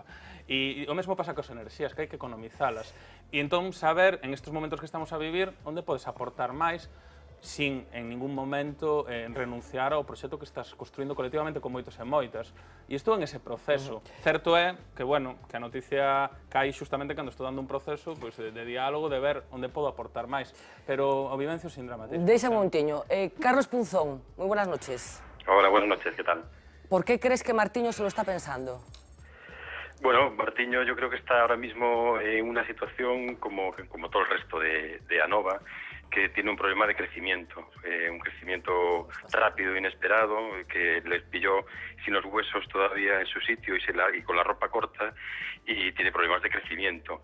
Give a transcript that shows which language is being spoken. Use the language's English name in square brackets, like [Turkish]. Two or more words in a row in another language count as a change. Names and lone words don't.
[Galician] E o mesmo pasa cos enerxías, que hai que economizalas. E entón, saber, en estes momentos que estamos a vivir, onde podes aportar máis, sin en ningún momento renunciar ao proxecto que estás construindo colectivamente con moitos e moitas. E estou en ese proceso. Certo é que, bueno, que a noticia cae xustamente cando estou dando un proceso de diálogo, de ver onde podo aportar máis. Pero o vivencio sin dramatismo. Deixa un momentiño. Carlos Punzón, moi buenas noches. [Spanish] Hola, buenas noches, ¿qué tal? ¿Por qué crees que Martiño se lo está pensando? Bueno, Martiño yo creo que está ahora mismo en una situación como todo el resto de Anova, que tiene un problema de crecimiento, un crecimiento rápido e inesperado, que les pilló sin los huesos todavía en su sitio y con la ropa corta, y tiene problemas de crecimiento.